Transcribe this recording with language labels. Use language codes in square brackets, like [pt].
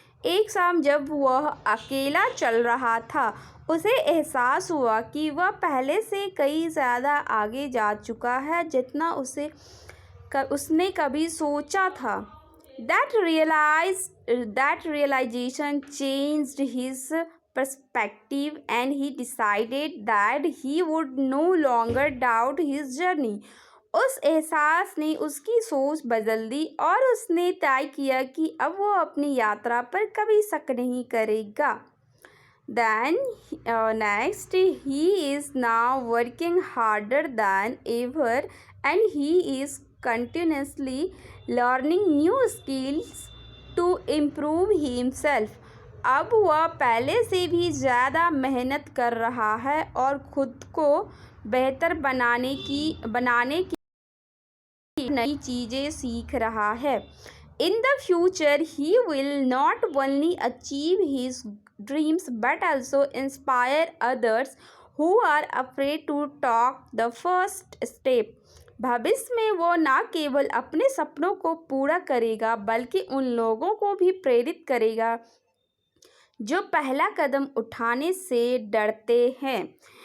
[hi] एक शाम जब वह अकेला चल रहा था, उसे एहसास हुआ कि वह पहले से कई ज़्यादा आगे जा चुका है जितना उसने कभी सोचा था. [en] That realization changed his perspective, and he decided that he would no longer doubt his journey. [hi] उस एहसास ने उसकी सोच बदल दी और उसने तय किया कि अब वो अपनी यात्रा पर कभी शक नहीं करेगा. [en] Then next, he is now working harder than ever, and he is continuously learning new skills to improve himself. [hi] अब वह पहले से भी ज़्यादा मेहनत कर रहा है और खुद को बेहतर बनाने की नई चीज़ें सीख रहा है. [en] In the future, he will not only achieve his dreams but also inspire others who are afraid to take the first step. [hi] भविष्य में वो न केवल अपने सपनों को पूरा करेगा बल्कि उन लोगों को भी प्रेरित करेगा जो पहला कदम उठाने से डरते हैं.